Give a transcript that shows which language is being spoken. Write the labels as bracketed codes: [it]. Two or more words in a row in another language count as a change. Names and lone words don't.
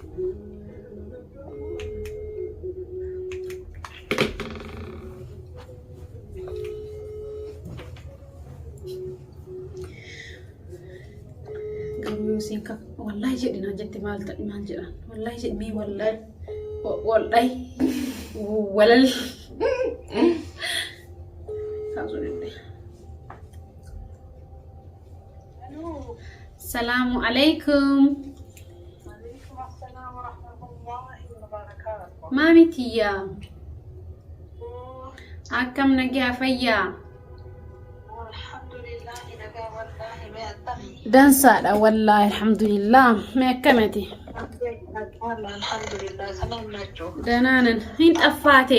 [om] Garuu siin ka wallahi jedhina jette maal jedhan wallahi jedhmee wallahi walal [ar] السلام عليكم. وعليكم السلام ورحمة الله وبركاته. [om] Mami Tia. Akkam nagaa fayyaa? Alhamdulillah nagaa wallahi me'attami. Dansaadha wallahi alhamdulillah. Mee akkamati? Alhamdulillah salaam nacho. Danaanan hin xaffaate.